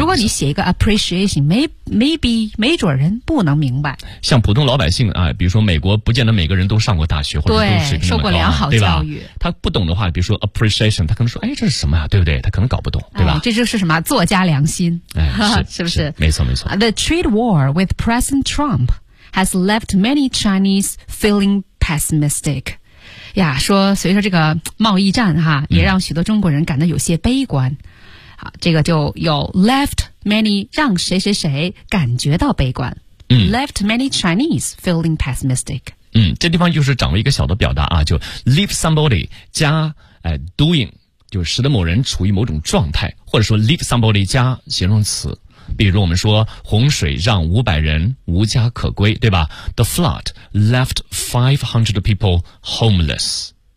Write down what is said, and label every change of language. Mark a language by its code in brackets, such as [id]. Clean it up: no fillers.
[zh] 如果你写一个 appreciation， maybe 没准人不能明白。像普通老百姓啊，比如说美国，不见得每个人都上过大学或者都水平那么高、啊，受过良好教育，他不懂的话，比如说 appreciation， 他可能说，哎，这是什么呀、啊？对不对？他可能搞不懂，对吧？哎、这就是什么作家良心，哎，是不是？是没错，没错。 [en] The trade war with President Trump has left many Chinese feeling pessimistic。 [zh] 呀，说随着这个贸易战哈、啊，也让许多中国人感到有些悲观。嗯这个就有 left many 让谁谁谁感觉到悲观、嗯、 [en] left many Chinese feeling pessimistic [zh] 嗯，这地方就是掌握一个小的表达啊，就 leave somebody 加、doing 就使得某人处于某种状态或者说 leave somebody 加形容词比如我们说洪水让500人无家可归对吧 [en] the flood left 500 people homeless